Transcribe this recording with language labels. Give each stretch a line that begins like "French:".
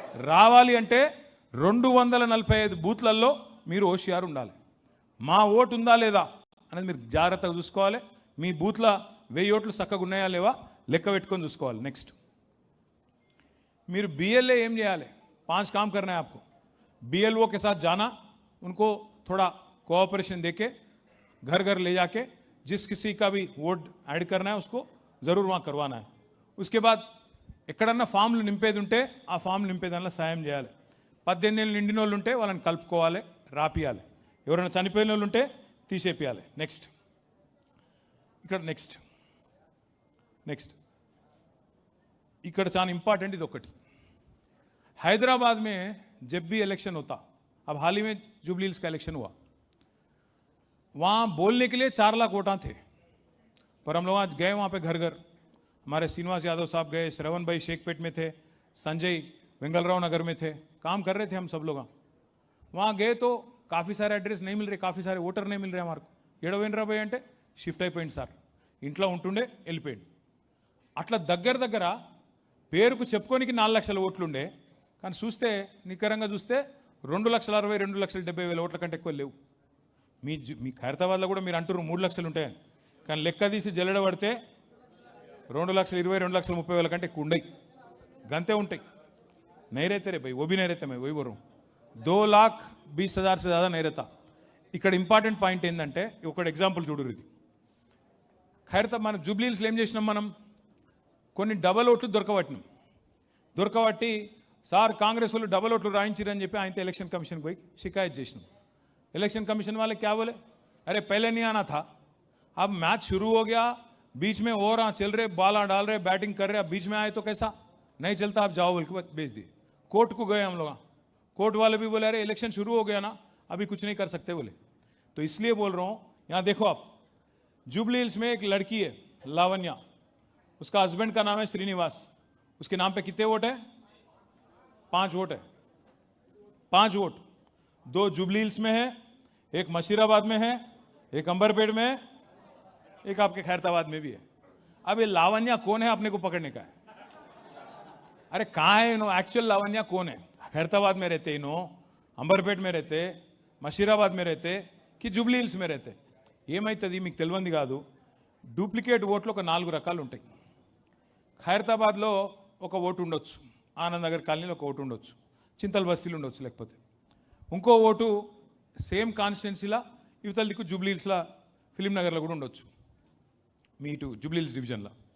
Telugu: రావాలి అంటే 245 బూత్లలో మీరు ఓషియార్ ఉండాలి. మా ఓటు ఉందా లేదా అనేది మీరు జాగ్రత్తగా చూసుకోవాలి. మీ బూత్లో 1000 ఓట్లు చక్కగా ఉన్నాయా లేవా లెక్క పెట్టుకొని చూసుకోవాలి. నెక్స్ట్ మీరు बीएलए ఏం చేయాలి?
Hindi: 5 काम करना है आपको. BLO के साथ जाना, उनको थोड़ा कोऑपरेशन देके घर घर ले जाके जिस किसी का भी वोट ऐड करना है उसको ज़रूर वहाँ करवाना है. उसके बाद
Telugu: ఎక్కడన్నా ఫామ్లు నింపేది ఉంటే ఆ ఫామ్ నింపేదానిలో సాయం చేయాలి. 18 ఏళ్ళు నిండిన వాళ్ళు ఉంటే వాళ్ళని కలుపుకోవాలి, రాపియాలి. ఎవరైనా చనిపోయిన వాళ్ళు ఉంటే తీసేపియాలి. నెక్స్ట్ ఇక్కడ నెక్స్ట్ ఇక్కడ చాలా ఇంపార్టెంట్ ఇది ఒకటి.
Hindi: हैदराबाद में जब भी इलेक्शन होता, अब हाल ही में जुबली हिल्स का इलेक्शन हुआ, वहाँ बोलने के लिए 4 लाख वोटां थे. पर हम लोग आज गए वहाँ पे घर घर. हमारे श्रीनिवास यादव साहब गए, श्रवण भाई शेखपेट में थे, संजय वेंगलराव नगर में थे, काम कर रहे थे हम सब लोग. वहाँ गए तो काफ़ी सारे एड्रेस नहीं मिल रहे, काफ़ी सारे वोटर नहीं मिल रहे हमारे को.
Telugu: ఏడవేంద్రా భయ్ అంటే షిఫ్ట్ అయిపోయింది సార్, ఇంట్లో ఉంటుండే వెళ్ళిపోయింది. అట్లా దగ్గర పేరుకు చెప్పుకోనికి 4 లక్షల ఓట్లుండే, కానీ చూస్తే నికరంగా చూస్తే 2,60,000 2,70,000 ఓట్ల కంటే ఎక్కువ లేవు. మీ ఖైరతాబాద్లో కూడా మీరు అంటున్నారు 3 లక్షలు ఉంటాయని, కానీ లెక్క తీసి జల్లెడ పడితే 2,20,000 2,30,000 కంటే ఎక్కువ ఉండయి, గంతే ఉంటాయి.
Hindi: नहीं रहते रे भाई, वो भी नहीं रहते. मैं वही बोल रहा हूँ, 2,20,000 से ज़्यादा नहीं रहता.
Telugu: ఇక్కడ ఇంపార్టెంట్ పాయింట్ ఏంటంటే ఒకటి ఎగ్జాంపుల్ చూడరు. ఇది ఖైరతా మన జూబ్లీ హిల్స్లో ఏం చేసినాం, మనం కొన్ని డబల్ ఓట్లు దొరకబట్టి సార్ కాంగ్రెస్ వాళ్ళు డబల్ ఓట్లు రాయించారని చెప్పి ఆయనతో ఎలక్షన్ కమిషన్ పోయి షికాయత్ చేసినాం. ఎలక్షన్ కమిషన్ వాళ్ళకి
Hindi: क्या बोले, अरे पहले नहीं आना था, अब मैच शुरू हो गया, बीच में और चल रहे, बाला डाल रहे, बैटिंग कर रहे, अब बीच में आए तो कैसा नहीं चलता, आप जाओ बोल के भेज दिए. कोर्ट को गए हम लोग, कोर्ट वाले भी बोले अरे इलेक्शन शुरू हो गया ना, अभी कुछ नहीं कर सकते बोले. तो इसलिए बोल रहा हूँ, यहाँ देखो आप, जुबली हिल्स में एक लड़की है लावण्या, उसका हस्बैंड का नाम है श्रीनिवास. उसके नाम पे कितने वोट है? 5 वोट है. 5 वोट, 2 जुबली हिल्स में है, एक मशीराबाद में है, एक अंबरपेट में है, एक आपके खैरताबाद में भी है. अब ये लावण्या कौन है अपने को पकड़ने का है? अरे कहाँ है इन्हों? एक्चुअल लावण्या कौन है? खैरताबाद में रहते इन्हों, अंबरपेट में रहते, मशीराबाद में रहते कि जुबली हिल्स में रहते?
Telugu: ఏమైతుంది మీకు తెలియంది కాదు. డూప్లికేట్ ఓట్లు ఒక 4 రకాలు ఉంటాయి. ఖైరతాబాద్లో ఒక ఓటు ఉండొచ్చు, ఆనంద్ నగర్ కాలనీలో ఒక ఓటు ఉండొచ్చు, చింతల్ బస్తీలు ఉండొచ్చు, లేకపోతే ఇంకో ఓటు సేమ్ కాన్స్టిట్యున్సీలా ఇవతల దిక్కు జూబ్లీ హిల్స్లో ఫిలిం నగర్లో కూడా ఉండొచ్చు, మీ ఇటు జూబ్లీ హిల్స్ డివిజన్లో.